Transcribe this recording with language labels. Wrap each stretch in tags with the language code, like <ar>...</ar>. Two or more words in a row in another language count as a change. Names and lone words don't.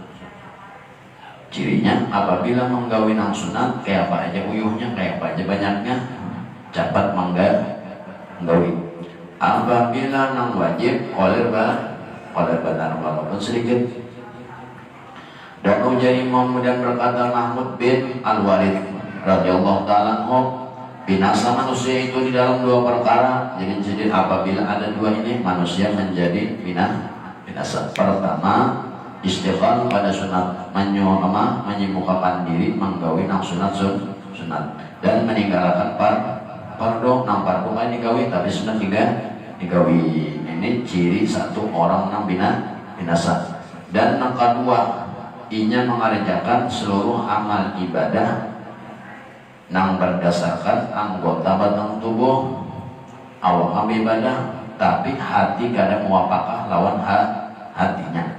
<bjn>Cirinya apabila menggawi nang sunat kayak apa aja uyuhnya, kayak apa aja banyaknya, cepat menggawi. Apabila nang wajib kolel benar walaupun sedikit. Dan ujar Imam dan berkata Mahmud bin Al-Walid</bjn> <ar>رضي الله تعالى عنه,</ar> <bjn>binasa manusia itu di dalam dua perkara. Jadi apabila ada dua ini manusia menjadi binasa. Pertama, istighfar pada sunat, menyibukkan diri menggawi nang sunat dan meninggalkan fardu nang fardu kan digawi tapi sunat digawi. Ini ciri satu orang nang binasa. Dan yang kedua, inya mengerjakan seluruh amal ibadah nang berdasarkan anggota batang tubuh awal ibadah tapi hati kadang muwafaqah lawan hatinya.</bjn>